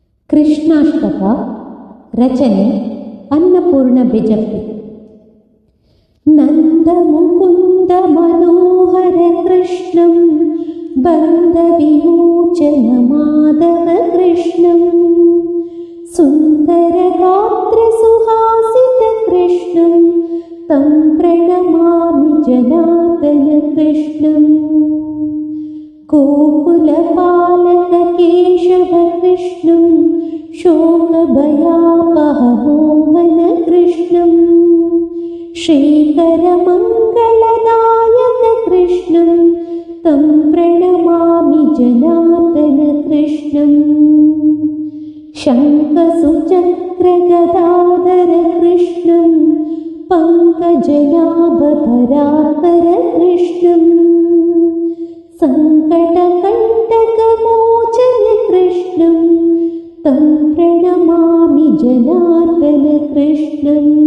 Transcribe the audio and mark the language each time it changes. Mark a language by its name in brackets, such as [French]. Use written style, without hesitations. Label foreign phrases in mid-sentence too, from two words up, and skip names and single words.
[Kannada] ಕೃಷ್ಣಾಷ್ಟಕ ರಚನೆ ಅನ್ನಪೂರ್ಣ ಬೆಜಪ್ಪಿ. [Sanskrit] ನಂದ ಮುಕುಂದ ಮನೋಹರ ಕೃಷ್ಣಂ ಬಂಧ ವಿಮೋಚನ ಮಾಧವ ಕೃಷ್ಣಂ ಸುಂದರ ಗಾತ್ರ ಸುಹಾಸಿತ ಕೃಷ್ಣಂ ತಂ ಪ್ರಣಮಾಮಿ ಜನಾರ್ದನ ಕೃಷ್ಣಂ. ಗೋಕುಲ ಪಾಲಕ ಕೇಶವ ಕೃಷ್ಣಂ ಶೋಕಭಯಾಪಹ ಮೋಹನ ಕೃಷ್ಣಂ ಶ್ರೀಕರ ಮಂಗಳದಾಯಕ ಕೃಷ್ಣಂ ತಂ ಪ್ರಣಮಾಮಿ ಜನಾರ್ದನ ಕೃಷ್ಣಂ. ಶಂಖಸುಚಕ್ರ ಗದಾಧರ ಕೃಷ್ಣಂ ಪಂಕಜನಾಭ ಪರಾತ್ಪರ ಕೃಷ್ಣಂ ಸಂಕಟಕಂಟಕ ಮೋಚನ ಕೃಷ್ಣಂ तं प्रणमामि जनार्दन कृष्णं.